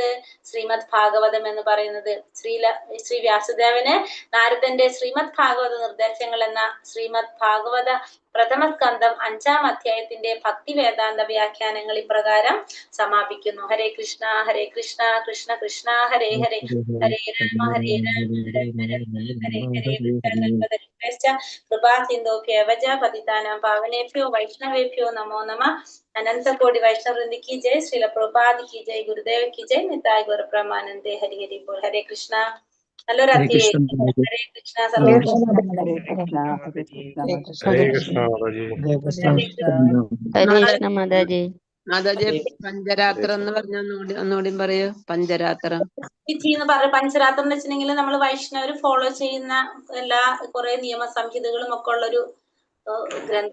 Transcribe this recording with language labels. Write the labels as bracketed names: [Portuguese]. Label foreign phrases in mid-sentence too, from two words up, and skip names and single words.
[Malayalam] ശ്രീമദ് ഭാഗവതം എന്ന് പറയുന്നത്. ശ്രീ വ്യാസദേവന് നാരദന്റെ ശ്രീമദ് ഭാഗവത നിർദ്ദേശങ്ങൾ എന്ന ശ്രീമദ് ഭാഗവത പ്രഥമ സ്കന്ധം 5-ാം അധ്യായത്തിന്റെ ഭക്തി വേദാന്ത വ്യാഖ്യാനങ്ങൾ ഇപ്രകാരം സമാപിക്കുന്നു. [Sanskrit] हरे कृष्ण कृष्ण कृष्ण हरे हरे हरे राम हरे कृपा सिन्धोभ्यव पतितानां पावनेभ्यो वैष्णवेभ्यो नमो नमः. [Hindi] अनंत कोटि वैष्णव वृंद की जय, श्रील प्रभुपाद की जय, गुरुदेव की जय, निताय गौर ब्रह्मानंदे। हरि हरि बोल। हरे कृष्णा. हेलो राधे। हरे कृष्णा सर्व। [Sanskrit] हरे कृष्ण [Malayalam] മാതാജി. മാതാജി പഞ്ചരാത്രം എന്ന് പറഞ്ഞ ഒന്നുകൂടി പറയൂ. പഞ്ചരാത്രം തിഥി എന്ന് പറഞ്ഞ പഞ്ചരാത്രം എന്ന് വെച്ചിട്ടുണ്ടെങ്കിൽ നമ്മൾ വൈഷ്ണവർ ഫോളോ ചെയ്യുന്ന എല്ലാ കുറെ നിയമ സംഹിതകളും ഒക്കെ ഉള്ളൊരു ഗ്രന്ഥം.